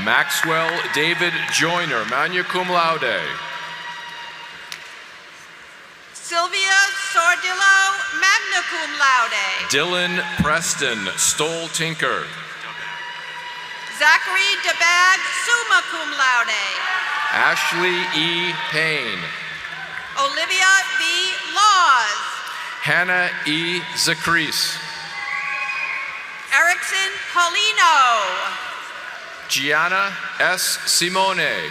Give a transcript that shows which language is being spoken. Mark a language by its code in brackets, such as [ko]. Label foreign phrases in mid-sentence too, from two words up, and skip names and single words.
[en] Maxwell David Joyner, [la] magna cum laude. [en] Sylvia Sordillo, [la] magna cum laude. [en] Dylan Preston Stoll Tinker. Zachary DeBag, [la] summa cum laude. [en] Ashley E. Payne. Olivia V. Laws. Hannah E. Zacris. Erickson Paulino. Gianna S. Simone.